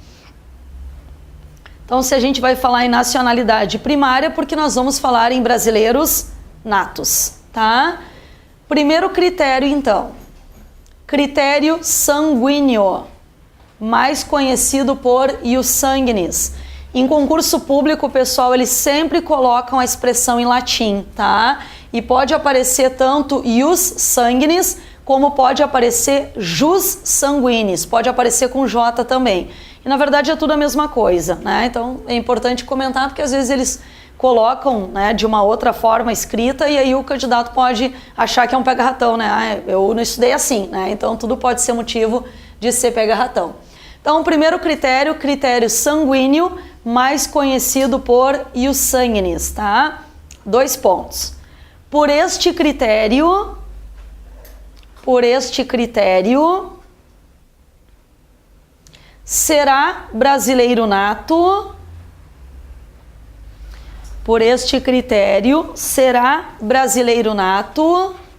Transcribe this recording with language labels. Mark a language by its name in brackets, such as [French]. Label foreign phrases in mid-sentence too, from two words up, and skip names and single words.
[Portuguese] Então, se a gente vai falar em nacionalidade primária, porque nós vamos falar em brasileiros natos, tá? Primeiro critério, então. Critério sanguíneo, mais conhecido por [Latin] ius sanguinis. [Portuguese] Em concurso público, pessoal, eles sempre colocam a expressão em latim, tá? E pode aparecer tanto [Latin] ius sanguinis, [Portuguese] como pode aparecer [Latin] jus sanguinis, [Portuguese] pode aparecer com J também. E na verdade é tudo a mesma coisa, né? Então é importante comentar, porque às vezes eles colocam, né, de uma outra forma escrita e aí o candidato pode achar que é um pega-ratão, né? Ah, eu não estudei assim, né? Então tudo pode ser motivo de ser pega-ratão. Então o primeiro critério, critério sanguíneo, mais conhecido por [Latin] ius sanguinis, [Portuguese] tá? 2 pontos. Por este critério, será brasileiro nato. Por este critério, será brasileiro nato.